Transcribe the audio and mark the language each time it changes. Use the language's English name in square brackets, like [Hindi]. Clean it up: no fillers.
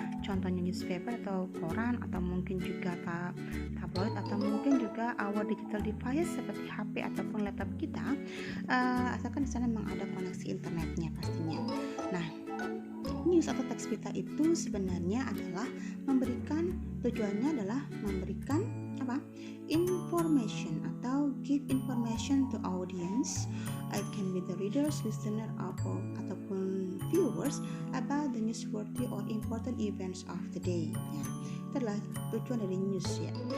[Indonesian] Contohnya newspaper atau koran, atau mungkin juga tabloid, atau mungkin juga [English] our digital device [Indonesian] seperti HP ataupun laptop kita, asalkan di sana memang ada koneksi internetnya pastinya. Nah, news atau teks berita itu sebenarnya adalah tujuannya adalah memberikan information atau [English] give information to audience. It can be the readers, listener, ataupun viewers about the newsworthy or important events of the day. [Indonesian] Ya, itu adalah tujuan dari news ya.